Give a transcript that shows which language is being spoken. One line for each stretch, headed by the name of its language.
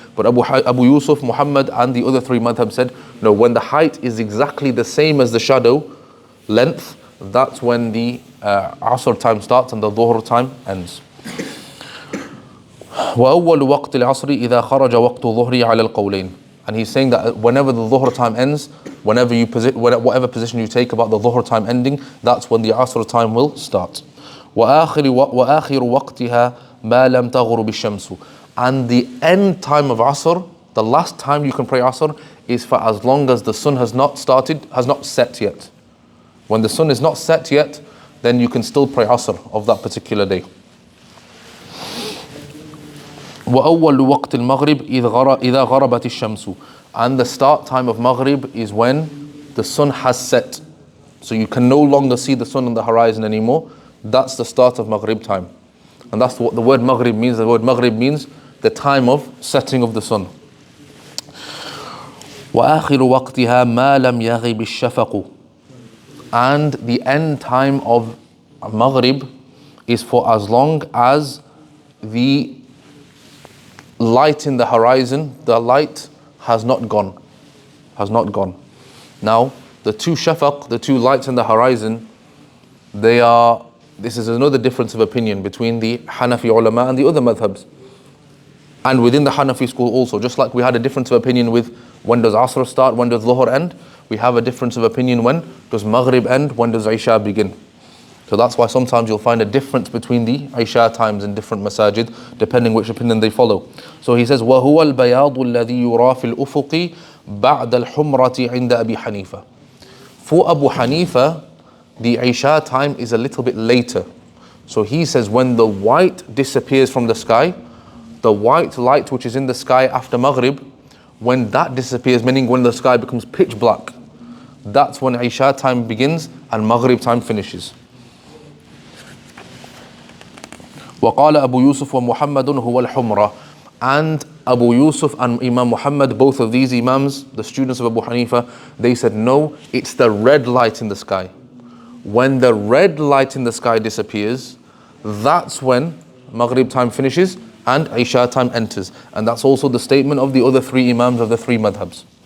English: But Abu Yusuf, Muhammad and the other three madhab said, no, when the height is exactly the same as the shadow length, that's when the Asr time starts and the Dhuhr time ends.
Arabic: وَأَوَّلُ وَقْتِ الْعَصْرِ إِذَا خَرَجَ وَقْتُ الظُّهْرِ عَلَى الْقَوْلَيْنِ.
English: And he's saying that whenever the Dhuhr time ends, whatever position you take about the Dhuhr time ending, that's when the Asr time will start.
Arabic: وآخر وقتها ما لم تغرب الشمس.
English: And the end time of Asr, the last time you can pray Asr, is for as long as the sun has not set yet. When the sun is not set yet, then you can still pray Asr of that particular day.
Arabic: وأول وقت المغرب إذا غربت الشمس.
English: And the start time of Maghrib is when the sun has set. So you can no longer see the sun on the horizon anymore. That's the start of Maghrib time. And that's what the word Maghrib means. The word Maghrib means the time of setting of the sun.
Arabic: وآخر وقتها ما لم يغب الشفق.
English: And the end time of Maghrib is for as long as the light in the horizon, the light has not gone. Now, the two shafaq, the two lights in the horizon, this is another difference of opinion between the Hanafi ulama and the other madhabs. And within the Hanafi school also, just like we had a difference of opinion with when does Asr start, when does Dhuhr end, we have a difference of opinion when does Maghrib end, when does Isha begin. So that's why sometimes you'll find a difference between the Isha times in different masajid, depending which opinion they follow. So he says,
Arabic: وَهُوَ الْبَيَاضُ الَّذِي يُرَى فِي الْأُفُقِ بَعْدَ الْحُمْرَةِ عِنْدَ أَبِي حَنِيفَةَ.
English: For Abu Hanifa, the Isha time is a little bit later. So he says when the white disappears from the sky, the white light which is in the sky after Maghrib, when that disappears, meaning when the sky becomes pitch black, that's when Isha time begins and Maghrib time finishes.
Arabic: وقال أبو يوسف ومحمد هو الحمرة.
English: And Abu Yusuf and Imam Muhammad, both of these Imams, the students of Abu Hanifa, they said no, it's the red light in the sky. When the red light in the sky disappears, that's when Maghrib time finishes and Isha time enters. And that's also the statement of the other three Imams of the three madhabs.